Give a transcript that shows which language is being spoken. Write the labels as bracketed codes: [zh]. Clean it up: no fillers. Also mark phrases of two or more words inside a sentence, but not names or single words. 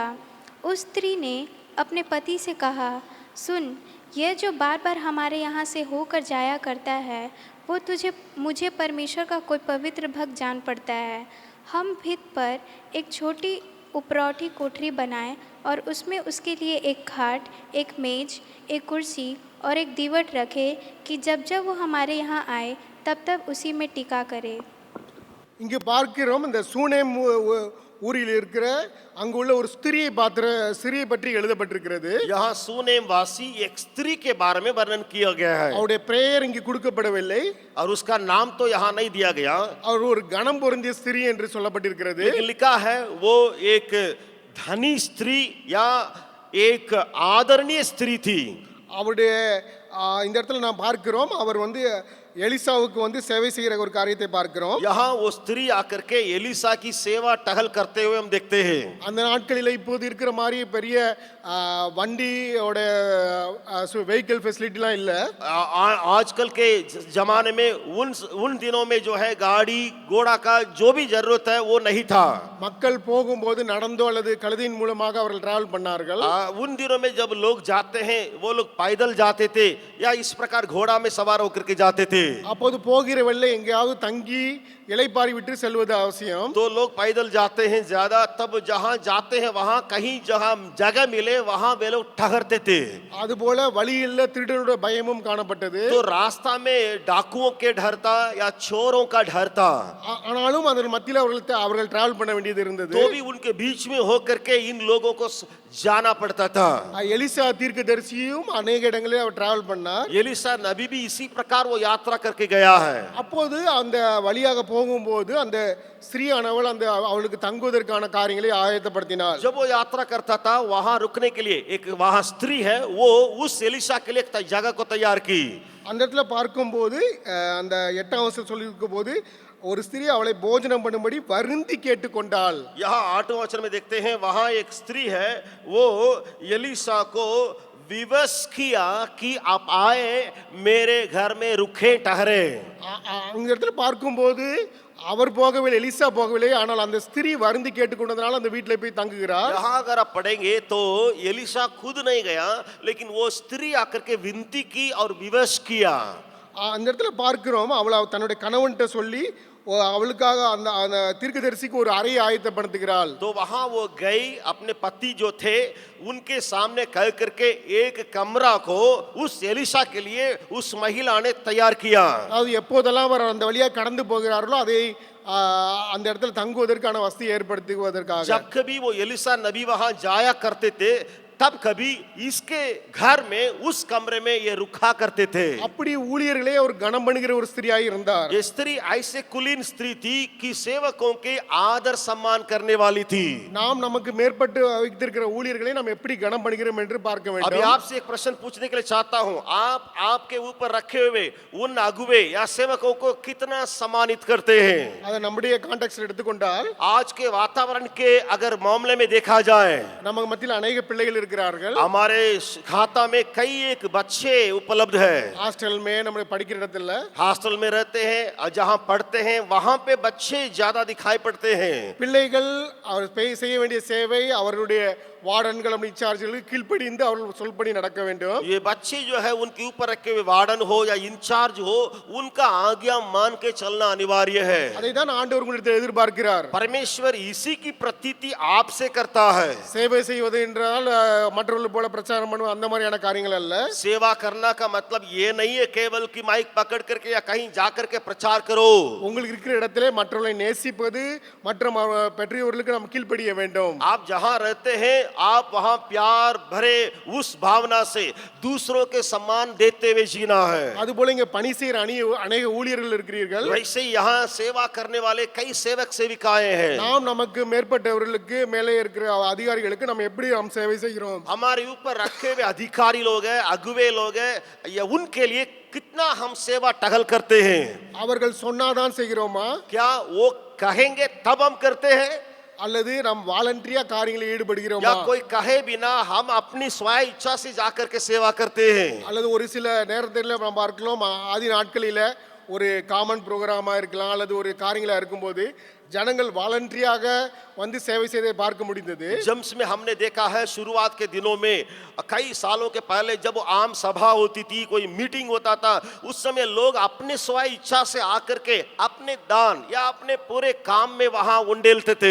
[hi] उस स्त्री ने अपने पति से कहा, सुन, यह जो बार बार हमारे यहाँ से होकर जाया करता है वो मुझे परमेश्वर का कोई पवित्र भक्त जान पड़ता है। हम भित पर एक छोटी उपरौठी कोठरी बनाएं और उसमें उसके लिए एक खाट, एक मेज, एक कुर्सी और एक दीवट रखे कि जब जब वो हमारे यहाँ आए तब तब उसी में टिका करे। [ta] இங்கு பார்க்கிறோம், இந்த சூனேம் ஊரில் இருக்கிற அங்குள்ள ஒரு ஸ்திரியை பற்றி எழுதப்பட்டிருக்கிறது. [hi] यहाँ सुनेम वासी एक स्त्री के बारे में वर्णन किया गया है। [ta] அவருடைய பெயர் இங்கு கொடுக்கப்படவில்லை. [hi] और उसका नाम तो यहाँ नहीं दिया गया। [ta] அவர் ஒரு கணம் பொருந்திய ஸ்திரீ என்று சொல்லப்பட்டிருக்கிறது. [hi] लेकिन लिखा है वो एक धनी स्त्री या एक आदरणीय स्त्री थी। [ta] அவருடைய இந்த இடத்துல நாம் பார்க்கிறோம், அவர் எலிசாவுக்கு வந்து சேவை செய்கிற ஒரு காரியத்தை பார்க்கிறோம். [hi] यहाँ वो स्त्री आकर के एलिसा की सेवा टहल करते हुए हम देखते हैं। [ta] அந்த நாட்களில் இப்போது இருக்கிற மாதிரி பெரிய வண்டியோட [en] vehicle facilityலாம் [ta] இல்லை. [hi] आजकल के जमाने में उन दिनों में जो है गाड़ी घोड़ा का जो भी जरूरत है वो नहीं था। [ta] மக்கள் போகும்போது நடந்தோ அல்லது கழுதையின் மூலமாக அவர்கள் டிராவல் பண்ணார்கள். [hi] उन दिनों में जब लोग जाते हैं वो लोग पैदल जाते थे या इस प्रकार घोड़ा में सवार होकर के जाते थे। [ta] அப்போது போகிற வழியில் எங்கேயாவது தங்கி இளைப்பாரி விட்டு செல்வது அவசியம். [hi] तो लोग पैदल जाते हैं ज्यादा, तब जहां जाते हैं वहां कहीं जहां जगह मिले वहां वे लोग ठहरते थे। [ta] அதுபோல வழியில் திருடருடைய பயமும் காணப்பட்டது. [hi] तो रास्ता में डाकुओं के डर था या चोरों का डर था, [ta] ஆனாலும் அதன் மத்தியில் அவர்கள் டிராவல் பண்ண வேண்டியது இருந்தது. [hi] तो भी उनके बीच में होकर के इन लोगों को जाना पड़ता था। [ta] எலிசா தீர்க்கதரிசியும் அநேக இடங்களில் அவர் டிராவல் பண்ணார். [hi] एलिसा नबी भी इसी प्रकार वो यात्रा करके गया है। [ta] அப்போது அந்த வழியாக போகும்போது அந்த ஸ்திரீயானவள் அந்த அவளுக்கு தங்குவதற்கான காரியங்களை ஆயத்தப்படுத்தினாள். [hi] जब वो यात्रा करता था वहां रुकने के लिए एक वहां स्त्री है, वो उस एलिसा के लिए एक जगह को तैयार की। [ta] அந்த இடத்துல பார்க்கும்போது அந்த 8ஆம் வசனம் சொல்லியிருக்கும் போது ஒரு ஸ்திரீ அவளை போஜனம் பண்ணும்படி வருந்தி கேட்டுக்கொண்டாள். [hi] यहाँ 8वें वचन में देखते हैं वहां एक स्त्री है, वो एलिसा को विवश किया कि आप आए मेरे घर में रुके ठहरे। [ta] அந்த இடத்துல பார்க்கும்போது அவர் போகவில்லை, எலிசா போகவில்லை. ஆனால் அந்த ஸ்திரீ வருந்தி கேட்டுக்கொண்டதுனால அந்த வீட்டில் போய் தங்குகிறார். [hi] यहाँ अगर आप पढ़ेंगे तो एलिसा खुद नहीं गया, लेकिन वो स्त्री आकर के विनती की और विवश किया। [ta] அந்த இடத்துல பார்க்கிறோம் அவள் தன்னுடைய கணவன்கிட்ட சொல்லி அவளுக்காக அந்த அந்த தீர்க்கதரிசிக்கு ஒரு அறையை ஆயத்தப்படுத்துகிறாள். [hi] तो वहां वो गई, अपने पति जो थे उनके सामने कह करके एक कमरा को उस एलिसा के लिए उस महिला ने तैयार किया। [ta] அதாவது எப்போதெல்லாம் அவர் அந்த வழியாக கடந்து போகிறார்களோ அதை அந்த இடத்துல தங்குவதற்கான வசதி ஏற்படுத்துவதற்காக. [hi] जब कभी वो एलिसा नबी वहां जाया करते थे तब कभी इसके घर में उस कमरे में ये रुका करते थे। [ta] அப்படி ஊழியர்களே ஒரு கனம் பண்ணுகிற ஒரு ஸ்திரியாய் இருந்தார். [hi] ये स्त्री ऐसे कुलीन स्त्री थी कि सेवकों के आदर सम्मान करने वाली थी। [ta] நாம் நமக்கு மேற்பட்டு வைத்திருக்கிற ஊழியர்களை நாம் எப்படி கனம் பண்ணுகிறோம் என்று பார்க்க [hi] अभी [ta] வேண்டும். [hi] आपसे एक प्रश्न पूछने के लिए चाहता हूं, आप आपके ऊपर रखे हुए उन अगुवे या सेवकों को कितना सम्मानित करते हैं? [ta] அதை நம்முடைய கான்டெக்ஸ்ட் எடுத்துக்கொண்டால் [hi] आज के वातावरण के अगर मामले में देखा जाए, [ta] நமக்கு மத்தியில் अनेक பிள்ளைகள் இருக்கிறார்கள். [hi] हमारे खाता में कई एक बच्चे उपलब्ध है। [ta] ஹாஸ்டல் மே நம்ம படிக்கிற இடத்துல [hi] हॉस्टल में रहते हैं और जहां पढ़ते हैं वहां पे बच्चे ज्यादा दिखाई पड़ते हैं। [ta] பிள்ளைகள் அவர் செய்ய வேண்டிய சேவை அவருடைய வார்டன்கள் அப்படி இன்சார்ஜ்களுக்கு கீழ்ப்படிந்து அவர்கள் சொல்படி நடக்க வேண்டும். [hi] ये बच्चे जो है उनके ऊपर रखे हुए वार्डन हो या इंचार्ज हो, उनका आज्ञा मान के चलना अनिवार्य है। [ta] அதை தான் ஆண்டவர் உங்களிடத்தில் எதிர்பார்க்கிறார். [hi] परमेश्वर इसी की प्रतीति आपसे करता है। [ta] சேவை செய்வது என்றால் மற்றவர்கள் போல பிரச்சாரம் பண்ணுவது அந்த மாதிரியான காரியங்கள் அல்ல. [hi] सेवा करना का मतलब ये नहीं है केवल कि माइक पकड़ करके या कहीं जा करके प्रचार करो। [ta] உங்களுக்கு இருக்கிற இடத்திலே மற்றவர்களை நேசிப்பது மற்றும் பெற்றோர்களுக்கு நாம் கீழ்ப்படிய வேண்டும். [hi] आप जहां रहते हैं आप वहां प्यार भरे उस भावना से दूसरों के सम्मान देते हुए जीना है। [ta] அதுபோல இங்க பணி செய்கிற அநேக ஊழியர்கள் இருக்கிறீர்கள். [hi] वैसे ही यहाँ सेवा करने वाले कई सेवक सेविकाएं हैं। [ta] நாம் நமக்கு மேற்பட்டவர்களுக்கு மேலே இருக்கிற அதிகாரிகளுக்கு நாம் எப்படி நாம் சேவை செய்கிறோம்? [hi] हमारे ऊपर रखे हुए अधिकारी लोग हैं, अगुवे लोग हैं, या उनके लिए कितना हम सेवा टहल करते हैं? [ta] அவர்கள் சொன்னாதான் செய்கிறோமா [hi] क्या वो कहेंगे तब हम करते हैं, [ta] அல்லது நாம் வாலண்டரியா காரியங்களில் ஈடுபடுகிறோமா? [hi] या कोई कहे बिना हम अपनी स्वयं इच्छा से जाकर के सेवा करते हैं? [ta] அல்லது ஒரு சில நேரத்தில் நாம் பார்க்கலாம் ஆதி நாட்களில் ஒரு [en] common programஆ [ta] இருக்கலாம் அல்லது ஒரு காரியங்களா இருக்கும்போது ஜனங்கள் வாலண்டரியாக வந்து சேவை செய்வதை பார்க்க முடிந்தது. [hi] जम्स में हमने देखा है शुरुआत के दिनों में कई सालों के पहले जब आम सभा होती थी, कोई मीटिंग होता था, उस समय लोग अपने स्वयं इच्छा से आकर के अपने दान या अपने पूरे काम में वहां उंडेलते थे।